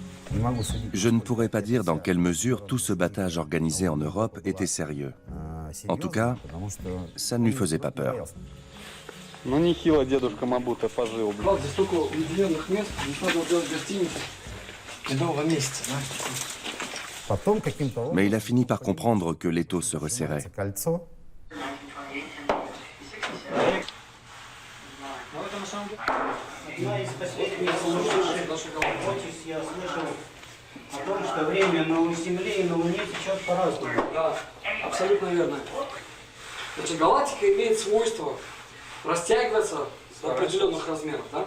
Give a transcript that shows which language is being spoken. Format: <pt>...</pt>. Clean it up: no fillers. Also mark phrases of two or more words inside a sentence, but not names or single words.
<fr>Je ne pourrais pas dire dans quelle mesure tout ce battage organisé en Europe était sérieux. En tout cas, ça ne lui faisait pas peur.</fr> <ru>Здесь столько уединенных мест, здесь можно делать гостиницу медового месяца, да?</ru> <fr>Mais il a fini par comprendre que l'étau se resserrait.</fr> <ru>Да, абсолютно верно. Значит, галактика имеет свойство растягиваться до определенных размеров, да?</ru>